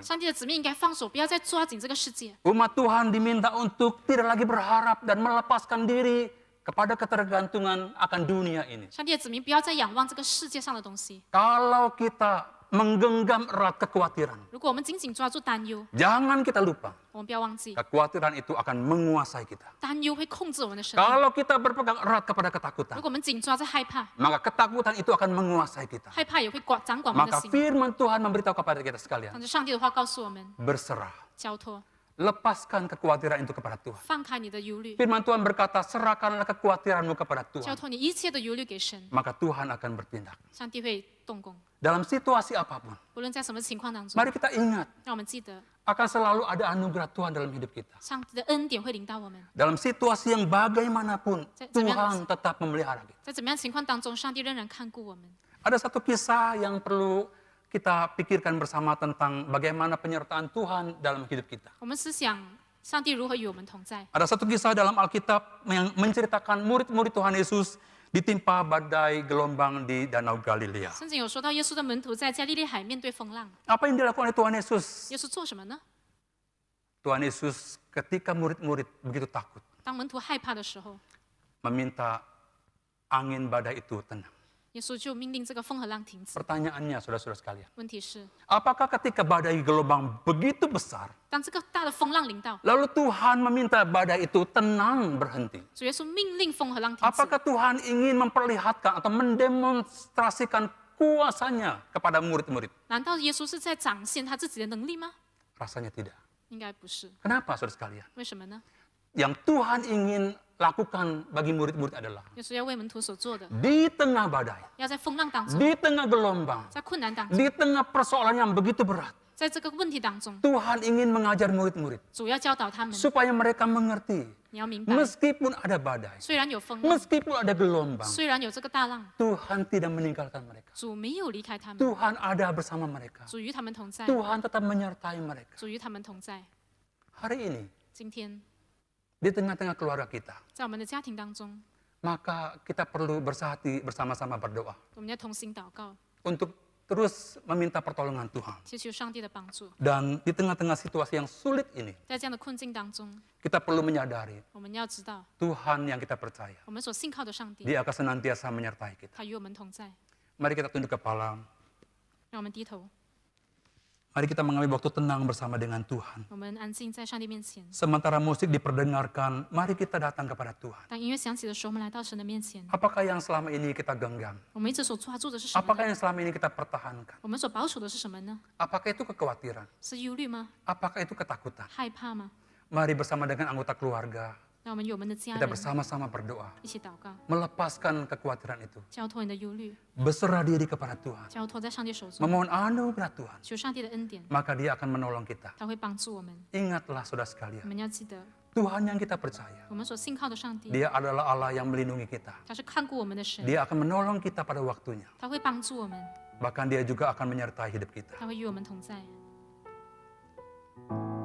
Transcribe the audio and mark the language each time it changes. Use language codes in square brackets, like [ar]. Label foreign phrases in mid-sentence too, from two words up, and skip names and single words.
[zh] 上帝的子民应该放手，不要再抓紧这个世界。 [id] Umat Tuhan diminta untuk tidak lagi berharap dan melepaskan diri kepada ketergantungan akan dunia ini. [zh] 上帝的子民不要再仰望这个世界上的东西。 [id] Kalau kita menggenggam erat kekhawatiran, [zh] 如果我们紧紧抓住担忧， [id] jangan kita lupa, [zh] 我们不要忘记， [id] kekhawatiran itu akan menguasai kita. [zh] 担忧会控制我们的生命。 [id] Kalau kita berpegang erat kepada [zh] 如 [id] ketakutan, [zh] 果我们紧抓着害怕， [id] maka ketakutan itu akan menguasai kita. [zh] 害怕也会掌管我们的 [id] Maka [zh] 心。 [id] firman Tuhan memberitahu kepada kita sekalian, [zh] 但是上帝的话告诉我们， [id] berserah, [zh] 交托， [id] Lepaskan kekhawatiran itu kepada Tuhan. [zh] 放开你的忧虑， [id] Firman Tuhan berkata, serahkanlah kekhawatiranmu kepada [zh] 交 [id] Tuhan. [zh] 托你一切的忧虑给神， [id] Maka Tuhan akan bertindak. [zh] 上帝会动工。 [id] Dalam situasi apapun, [zh] 不论在什么情况当中， [id] mari kita ingat, [zh] 让我们记得 [id] akan selalu ada anugerah Tuhan dalam hidup kita. [zh] 上帝的恩典会领导我们。 [id] Dalam situasi yang bagaimanapun, Saya- Tuhan tetap memelihara kita. [zh] 在怎么样情况当中，上帝仍然看顾我们。 [id] Ada satu kisah yang perlu kita pikirkan bersama tentang bagaimana penyertaan Tuhan dalam hidup kita. [zh] 我们思想上帝如何与我们同在。 [id] Ada satu kisah dalam Alkitab yang menceritakan murid-murid Tuhan Yesus ditimpa badai gelombang di Danau Galilea. [zh] 圣经有说到，耶稣的门徒在加利利海面对风浪， [id] Apa yang dilakukan oleh Tuhan Yesus? [zh] 耶稣做什么呢？ [id] Tuhan Yesus ketika murid-murid begitu takut, [zh] 当门徒害怕的时候， [id] meminta angin badai itu tenang. [zh] 耶稣就命令这个风和浪停止。 [id] Pertanyaannya, saudara-saudara sekalian, [zh] 问题是， [id] apakah ketika badai gelombang begitu besar, [zh] 当这个大的风浪临到， [id] lalu Tuhan meminta badai itu tenang berhenti? [zh] 主耶稣命令风和浪停止。 [id] Apakah Tuhan ingin memperlihatkan atau mendemonstrasikan kuasanya kepada murid-murid? [zh] 难道耶稣是在展现他自己的能力吗？ [id] Rasanya tidak. [zh] 应该不是。 [id] Kenapa, saudara sekalian? [zh] 为什么呢？ [id] Yang Tuhan ingin lakukan bagi murid-murid adalah [zh] 耶稣要为门徒所做的， [id] di tengah badai, [zh] 要在风浪当中， [id] di tengah gelombang, [zh] 在困难当中， [id] di tengah persoalan yang begitu berat, [zh] 在这个问题当中， [id] Tuhan ingin mengajar murid-murid [zh] 主要教导他们。 [id] supaya mereka mengerti, [zh] 你要明白， [id] meskipun ada badai, [zh] 虽然有风浪， [id] meskipun ada gelombang, [zh] 虽然有这个大浪， [id] Tuhan tidak meninggalkan mereka. [zh] 主没有离开他们， [id] Tuhan ada bersama mereka. [zh] 主与他们同在， [id] Tuhan tetap menyertai mereka. [zh] 主与他们同在。 [id] Hari ini, [zh] 今天 [id] di tengah-tengah keluarga kita, [zh] 在我们的家庭当中， [id] maka kita perlu bersehati bersama-sama berdoa [zh] 我们要同心祷告， [id] untuk terus meminta pertolongan Tuhan. [zh] 祈求上帝的帮助。 [id] Dan di tengah-tengah situasi yang sulit ini, [zh] 在这样的困境当中， [id] kita perlu menyadari [zh] 我们要知道， [id] Tuhan yang kita percaya. [zh] 我们所信靠的上帝， [id] Dia akan senantiasa menyertai kita. [zh] 他与我们同在。 [id] Mari kita tunduk kepala. [zh] 让我们低头， [id] Mari kita mengambil waktu tenang bersama dengan Tuhan. [zh] 我们安静在上帝面前。 [id] Sementara musik diperdengarkan, mari kita datang kepada Tuhan. [zh] 当音乐响起的时候，我们来到神的面前。 [id] Apakah yang selama ini kita genggam? [zh] 我们一直所抓住的是什么 [id] Apakah [zh] 呢？ [id] yang selama ini kita pertahankan? [zh] 我们所保守的是什么呢？ [id] Apakah itu kekhawatiran? [zh] 是忧虑吗？ [id] Apakah itu ketakutan? [zh] 害怕吗？ [id] Mari bersama dengan anggota keluarga, [zh] 让我们与我们的家 [id] kita [zh] 人 [id] bersama-sama berdoa. [zh] 一起祷告， [id] Melepaskan kekhawatiran itu. [zh] 交托你的忧虑， [id] Berserah diri kepada Tuhan. [zh] 交托在上帝手中， [id] Memohon anugerah Tuhan. [zh] 求上帝的恩典， [id] Maka dia akan menolong kita. [zh] 他会帮助我们。 [id] Ingatlah saudara [zh] 我 [id] sekalian, [zh] 们要记得， [id] Tuhan yang kita percaya, [zh] 我们所信靠的上帝， [id] Dia adalah Allah yang melindungi kita. [zh] 他是看顾我们的神， [id] Dia akan menolong kita pada waktunya. [zh] 他会帮助我们， [id] Bahkan dia juga akan menyertai hidup kita. [zh] 他会与我们同在。